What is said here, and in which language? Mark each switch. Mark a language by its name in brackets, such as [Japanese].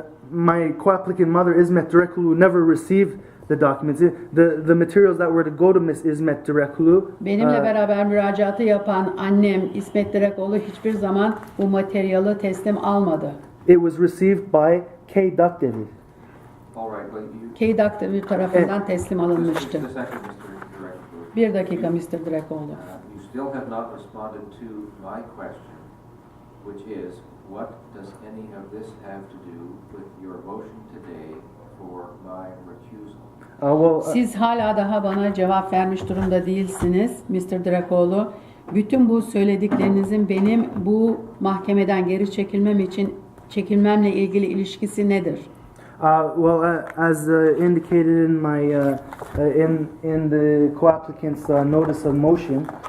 [English] My co-applicant mother, İsmet Direkoglu, never received the documents. The materials that were to go to Miss İsmet Direkoglu. [Turkish] Benimle beraber müracaatı yapan annem İsmet Direkoğlu hiçbir zaman bu materyali teslim almadı. [English] It was received by K. Duckdever. All right, well, you... [Turkish] K. Duckdever tarafından teslim alınmıştı. [English] Just a second, Mr. Direkoglu. [Turkish] Bir dakika Mr. Direkoğlu. [English] You still have not responded to my question, which is, what does any of this have to do with your motion today for my recusal? [Turkish] Siz hala daha bana cevap vermiş durumda değilsiniz Mr. Direkoğlu. Bütün bu söylediklerinizin benim bu mahkemeden geri çekilmemle ilgili ilişkisi nedir? [English] As indicated in my in the co-applicant's notice of motion,